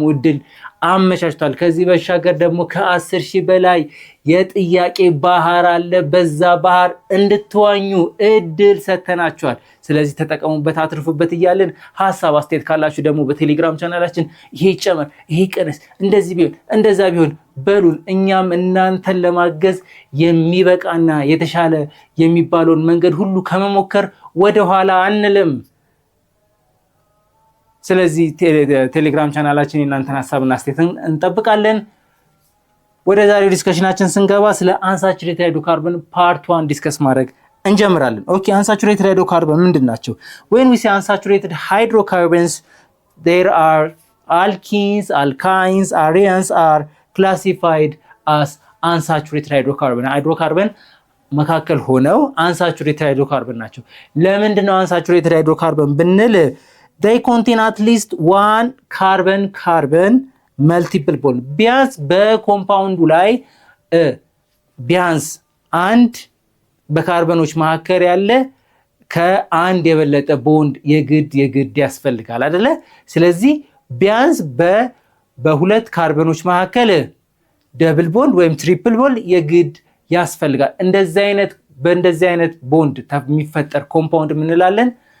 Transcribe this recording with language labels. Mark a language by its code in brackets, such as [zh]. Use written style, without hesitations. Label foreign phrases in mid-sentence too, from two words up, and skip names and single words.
[am] እድል አመቻችቷል። ከዚህ በሻገር ደግሞ ከ10,000 በላይ የጥያቄ ባህር አለ። በዛ ባህር እንድትዋኙ እድል ሰተናችኋል። ስለዚህ ተጠቀሙበት፣ አትርፉበት እያለን ሐሳብ አስተያየት ካላችሁ ደግሞ በቴሌግራም ቻናላችን ይሄ ይጨመር፣ ይሄ ይቀነስ፣ እንደዚህ ቢሆን እንደዛ ቢሆን በሉን። እኛም እናንተን ለማገዝ የሚበቃና የተሻለ የሚባለውን መንገድ ሁሉ ከመሞከር ወደ ኋላ አንልም። ስለዚህ ቴሌግራም ቻናላችን የእናንተን ሐሳብና አስተያየትን እንጠብቃለን። ወደ ዛሬው ዲስከሽናችን ስንገባ ስለ [en] unsaturated hydrocarbon [am] ፓርት 1 ዲስከስ ማድረግ እንጀምራለን። ኦኬ፣ [en] unsaturated hydrocarbon [am] ምንድናቸው? [en] when we say unsaturated hydrocarbons, there are alkenes, alkynes, arenes are classified as unsaturated [am] ሃይድሮካርበን መካከል ሆነው [en] unsaturated hydrocarbon [am] ናቸው። ለምንድነው [en] unsaturated hydrocarbon [am] ብንል [en] they contain at least one carbon multiple bond። [am] ቢያንስ በኮምፓውንዱ ላይ ቢያንስ አንድ በካርበኖች መካከል ያለ ከአንድ የበለጠ ቦንድ የግድ ያስፈልጋል አይደለ? ስለዚህ ቢያንስ በሁለት ካርበኖች መካከል [en] double bond [am] ወይም [en] triple bond [am] የግድ ያስፈልጋል። በእንደዚህ አይነት ቦንድ የሚፈጠር ኮምፓውንድ እንላለን